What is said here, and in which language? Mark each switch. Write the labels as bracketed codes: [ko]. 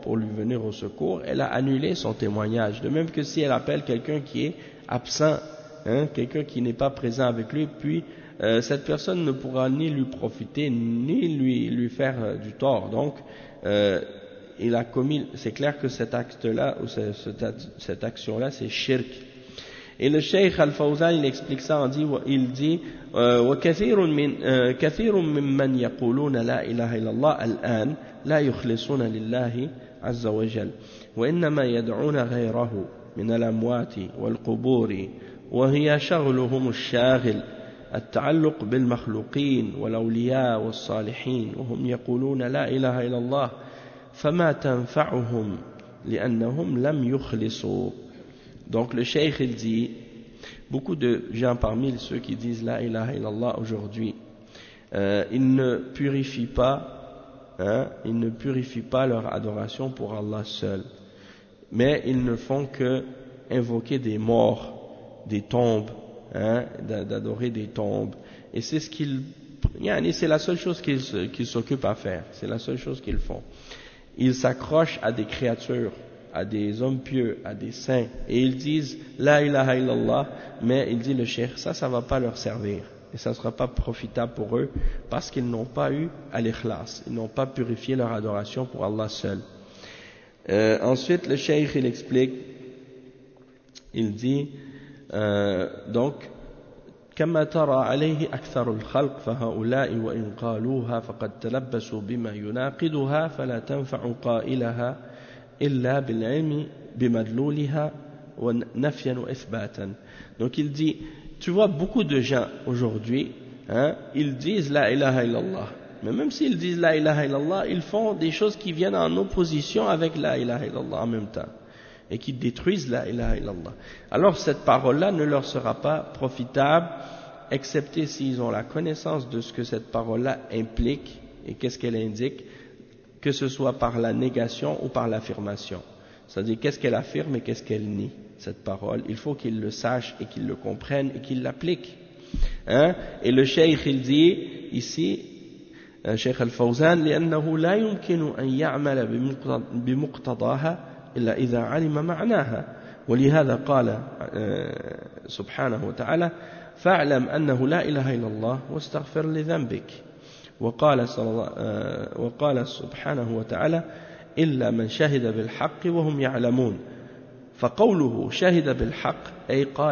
[fr] pour lui venir au secours, elle a annulé son témoignage. De même que si elle appelle quelqu'un qui est absent, hein, quelqu'un qui n'est pas présent avec lui, puis cette personne ne pourra ni lui profiter, ni lui faire du tort. Donc, il a commis, c'est clair que cet acte-là, ou cette action-là, c'est shirk. Et le Cheikh Al-Fawzan, il explique ça, il dit [ar] وكثير ممن يقولون لا إله إلا الله الآن لا يخلصون لله عز وجل وإنما يدعون غيره من الأموات والقبور وهي شغلهم الشاغل التعلق بالمخلوقين والأولياء والصالحين وهم يقولون لا إله إلا الله فما تنفعهم لأنهم لم يخلصوا. [fr] Donc le Cheikh il dit, beaucoup de gens parmi ceux qui disent la ilaha illallah aujourd'hui, ils ne purifient pas, hein, ils ne purifient pas leur adoration pour Allah seul, mais ils ne font que invoquer des morts, des tombes, hein, d'adorer des tombes, et c'est ce qu'ils, yani c'est la seule chose qu'ils s'occupent à faire, c'est la seule chose qu'ils font. Ils s'accrochent à des créatures, à des hommes pieux, à des saints, et ils disent la ilaha illallah, mais il dit le cheikh, ça va pas leur servir et ça sera pas profitable pour eux, parce qu'ils n'ont pas eu al-ikhlas, ils n'ont pas purifié leur adoration pour Allah seul. Ensuite le cheikh il explique, il dit donc [ar] كما ترى عليه اكثر الخلق فهؤلاء وان قالوها فقد تلبسوا بما يناقضها فلا تنفع قائلها إلا بالعلم بمدلولها ونفيا وإثباتا. [fr] Donc il dit, tu vois beaucoup de gens aujourd'hui, hein, ils disent la ilaha illallah, mais même s'ils disent la ilaha illallah, ils font des choses qui viennent en opposition avec la ilaha illallah en même temps et qui détruisent la ilaha illallah. Alors cette parole là ne leur sera pas profitable, excepté s'ils ont la connaissance de ce que cette parole là implique et qu'est-ce qu'elle indique, que ce soit par la négation ou par l'affirmation. C'est-à-dire, qu'est-ce qu'elle affirme et qu'est-ce qu'elle nie, cette parole. Il faut qu'ils le sachent et qu'ils le comprennent et qu'ils l'appliquent. Hein? Et le Cheikh, il dit ici, Cheikh Al-Fawzan, [ar] لِأَنَّهُ لَا يُمْكِنُ أَنْ يَعْمَلَ بِمُقْتَضَاهَا إِلَّا إِذَا عَلِمَ مَعْنَاهَا وَلِهَذَا قَالَ سُبْحَانَهُ وَتَعَالَى فَاعْلَمْ أَنَّهُ لَا إِلَهَ إِلَّا اللَّهُ وَاسْتَغْفِرْ لِذَنْبِكَ وقال سبحانه وتعالى إلا من شهد بالحق وهم يعلمون فقوله شهد بالحق أي